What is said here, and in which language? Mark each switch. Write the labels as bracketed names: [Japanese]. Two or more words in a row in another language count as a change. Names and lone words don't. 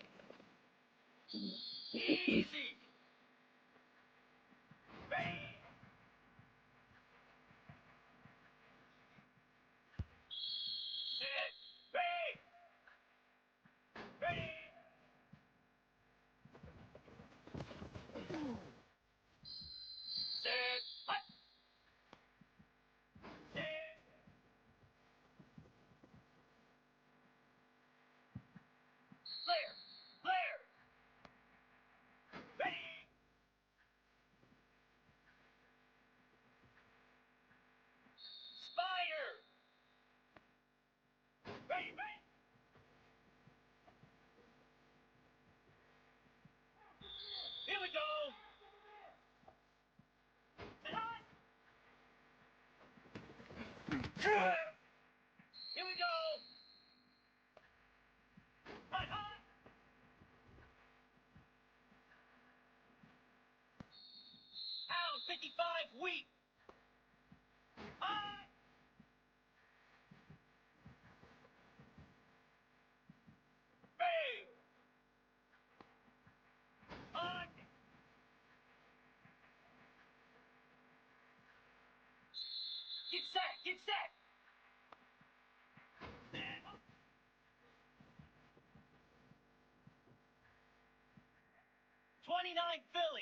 [English] Easy. Bang. Set. Bang. Bang. Set. Hut. Set. Flare. Flare. Bang. Spider. Bang. Bang. Here we go. Set. Hut. Here we go. Hut. Hut. Pound 55 weak. Hut. Bang. Hut. Get set. Get set. Set. 29 Philly.